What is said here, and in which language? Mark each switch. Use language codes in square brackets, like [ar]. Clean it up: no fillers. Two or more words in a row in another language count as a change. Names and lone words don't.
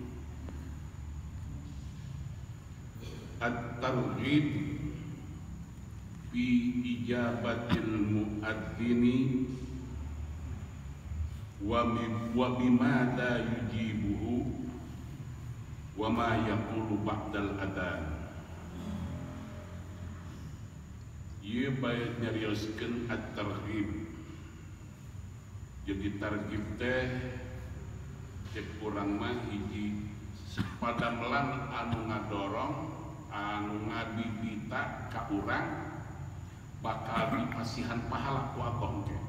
[ar] الترغيب في إجابة المؤذن وبما يجيبه وما يقول بعد الأذان. [su] Ieu bae nyarioskeun at-targhib. Jadi targhib teh cek urang mah hiji padamelan anu ngadorong anu ngabibita ka urang bakal dipasihan pahala ku Allah ke.